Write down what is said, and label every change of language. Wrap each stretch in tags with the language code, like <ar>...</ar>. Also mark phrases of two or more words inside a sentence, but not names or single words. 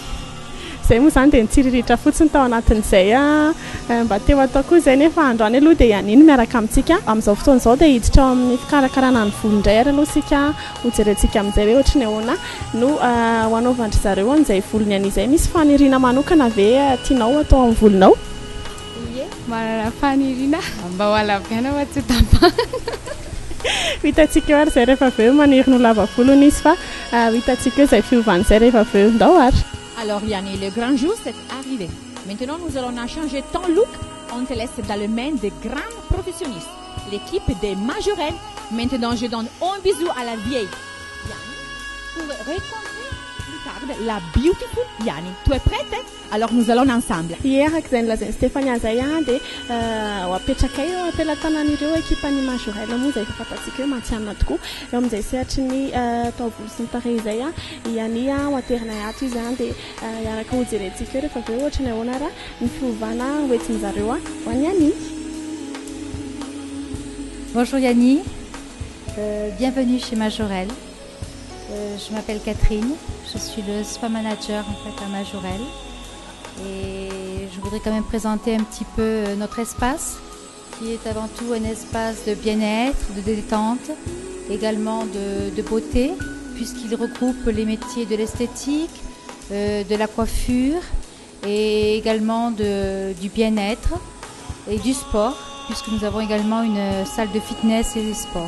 <mg>Izay moa izany dia nitsiriritra fotsiny tao anatin'izay mba teo atao koa izay nefa androany aloha dia ianiny miaraka amintsika amin'izao fotoana izao dia hiditra ao amin'ny fikarakarana ny volo indray ary aloha sika hojerentsika amin'izay hoe ohatry ny ahoana no hanaovandry zareo an'izay volony an'izay. Misy faniriana manokana ve tianao atao amin'ny volonao? Ie, manana faniriana mba ho alaviana fa tsy tapahana. Hitantsika eo ary izay rehefa avy eo maniry no lava volony izy fa hitantsika eo izay fiovan'izay rehefa avy eo ndao ary.</mg> <fr>Alors Yanni, le grand jour c'est arrivé. Maintenant nous allons changer ton look. On te laisse dans le main des grands professionnels, l'équipe des Majorelle. Maintenant je donne un bisou à la vieille Yanni pour rencontrer plus tard la beautiful Yanni. Tu es prête? Alors nous allons ensemble.</fr> <mg>Hier izay nilazainy Stéphania zay dia ho apetraka eo ampelantanan'ireo équipe-ny Majorelle moa izay fantatsika hoe mantsianana tokoa eo amin'izay sehatry ny taovolo sy ny tarehy izay iany ho aterinay ato izy dia iaraka ho jerentsika eo rehefa avy eo ohatra ny ahoana raha ny fiovana hoentin'ny zareo ho an'ny Yanni.</mg> <fr>Bonjour Yanni, bienvenue chez Majorelle. Je m'appelle Catherine, je suis le spa manager en fait à Majorelle. Et je voudrais quand même présenter un petit peu notre espace, qui est avant tout un espace de bien-être, de détente, également de beauté, puisqu'il regroupe les métiers de l'esthétique, de la coiffure et également du bien-être et du sport, puisque nous avons également une salle de fitness et de sport.</fr>